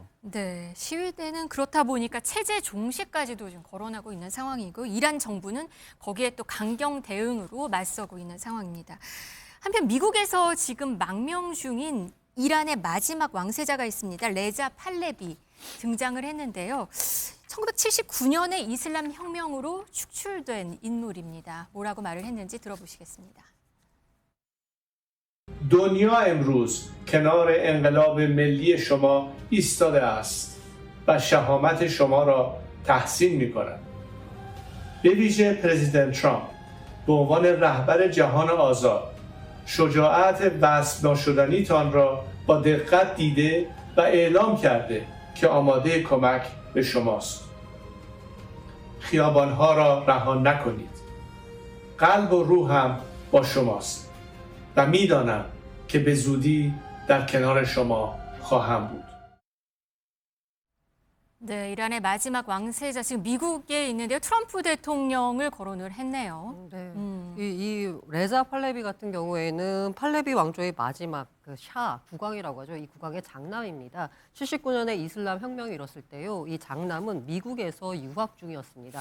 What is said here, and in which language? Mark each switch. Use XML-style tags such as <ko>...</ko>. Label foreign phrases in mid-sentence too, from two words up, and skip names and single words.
<ko>네, 시위대는 그렇다 보니까 체제 종식까지도 지금 거론하고 있는 상황이고 이란 정부는 거기에 또 강경 대응으로 맞서고 있는 상황입니다. 한편 미국에서 지금 망명 중인 이란의 마지막 왕세자가 있습니다. 레자 팔레비 등장을 했는데요. 1979년에 이슬람 혁명으로 축출된 인물입니다. 뭐라고 말을 했는지 들어보시겠습니다.</ko> <fa>دنیا امروز کنار انقلاب ملی شما ایستاده است و شهامت شما را تحسین می کند. به ویژه پرزیدنت ترامپ به عنوان رهبر جهان آزاد شجاعت وصف ناشدنیتان را با دقت دیده و اعلام کرده که آماده کمک به شماست. خیابانها را رها نکنید. قلب و روحم با شماست. و میدانم که به زودی در کنار شما خواهم بود.</fa> <ko>네, 이란의 마지막 왕세자 지금 미국에 있는데요. 트럼프 대통령을 거론을 했네요. 네. 이 레자 팔레비 같은 경우에는 팔레비 왕조의 마지막 그 샤 국왕이라고 하죠. 이 국왕의 장남입니다. 79년에 이슬람 혁명이 일었을 때요. 이 장남은 미국에서 유학 중이었습니다.</ko>